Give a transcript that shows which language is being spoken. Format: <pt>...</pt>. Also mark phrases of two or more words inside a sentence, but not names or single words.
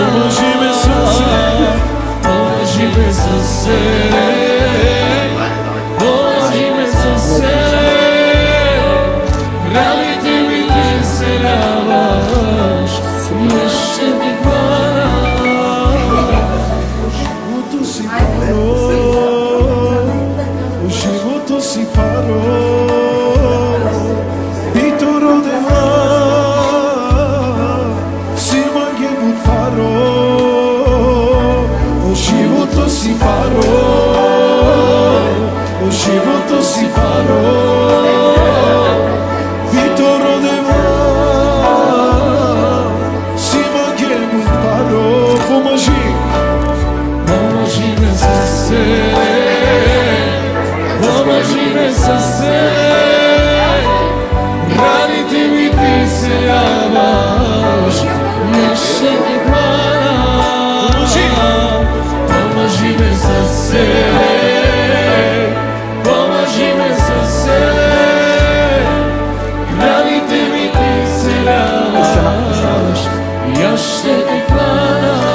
<bg>Помажи ме със себе, помажи ме със себе, помажи ме със себе, раните ми ти изцеляваш и аз ще те хвана.</bg> <rom>Живото си паро, живото си паро, Pito rodeva, si maghe but paro, o životo si paro, o životo si paro, Pito rodeva, si maghe but paro,</rom> <bg>поможи, поможи ме за себе, поможи ме за себе. Раните ми ти изцеляваш и аз ще те хвана. Помажи ме със себе, помажи ме със себе, раните ми ти изцеляваш и аз ще те хвана.</bg>